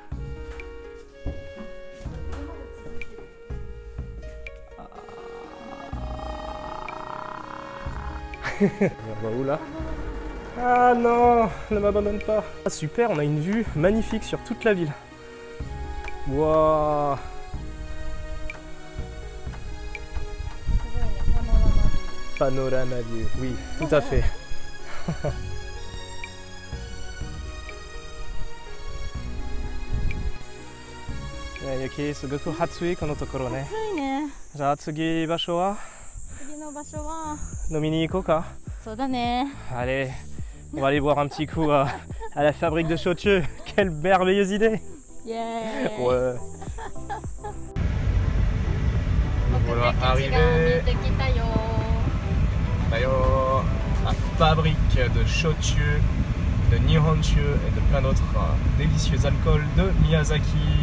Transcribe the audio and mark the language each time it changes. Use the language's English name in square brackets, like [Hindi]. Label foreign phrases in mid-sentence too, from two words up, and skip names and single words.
[French] On va où là? Ah non, ne m'abandonne pas. Ah, super, on a une vue magnifique sur toute la ville. Waouh. [English] Panorama view, [French] oui, tout à fait. [Japanese] Yuki, すごく暑いこのところね。暑いね。じゃあ次場所は？次の場所は飲みに行こうか。そうだね。 [French] Allez, on va aller boire un petit coup à la fabrique de Shochu. Quelle merveilleuse idée. Yeah. Ouais. Voilà, arrivé. D'ailleurs, la fabrique de Shochu, de Nihonshu et de plein d'autres délicieux alcools de Miyazaki.